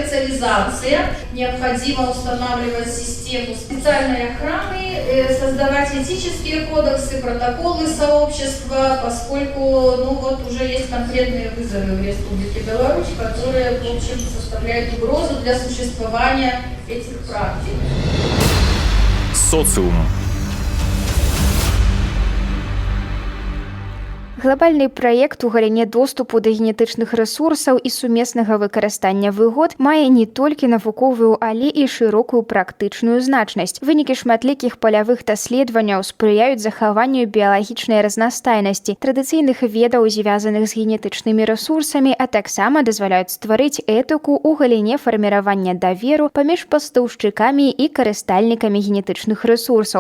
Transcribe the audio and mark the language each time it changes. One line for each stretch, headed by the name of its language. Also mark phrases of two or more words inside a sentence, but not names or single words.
Russian: Коммерциализация необходимо устанавливать систему специальной охраны, создавать этические кодексы, протоколы сообщества, поскольку уже есть конкретные вызовы в Республике Беларусь, которые, в общем, составляют угрозу для существования этих практик. Социум.
Belarusian: Глобальны праект у галіне доступу да генетычных рэсурсаў і сумеснага выкарыстання выгод мае не толькі навуковую, але і шырокую практычную значнасць. Вынікі шматлікіх палявых даследаванняў спрыяюць захаванню біялагічнай разнастайнасці, традыцыйных ведаў, звязаных з генетычнымі рэсурсамі, а таксама дазваляюць стварыць этыку ў галіне фарміравання даверу паміж пастаўшчыкамі і карыстальнікамі генетычных рэсурсаў.